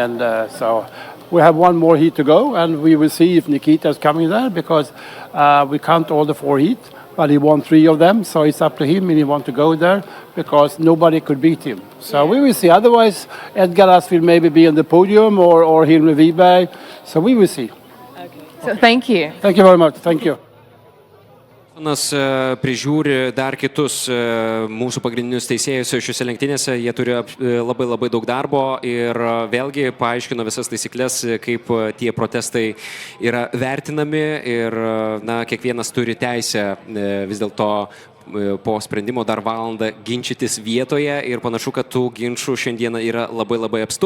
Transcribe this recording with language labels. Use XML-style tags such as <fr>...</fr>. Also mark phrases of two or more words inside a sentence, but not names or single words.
<en>And so we have 1 more heat to go. And we will see if Nikita is coming there, because we count all the 4 heat. But he won 3 of them, so it's up to him, and he wants to go there because nobody could beat him. So we will see. Otherwise, Edgaras will maybe be on the podium or Hilme Wiberg. So we will see. Okay. So thank you. Thank you very much. Thank you.</en> <lt>Prižiūri dar kitus mūsų pagrindinius teisėjus šiuose lenktynėse. Jie turi labai daug darbo ir vėlgi paaiškino visas taisyklės, kaip tie protestai yra vertinami ir kiekvienas turi teisę vis dėlto po sprendimo dar valandą ginčytis vietoje ir panašu, kad tų ginčių šiandieną yra labai apstu.</lt>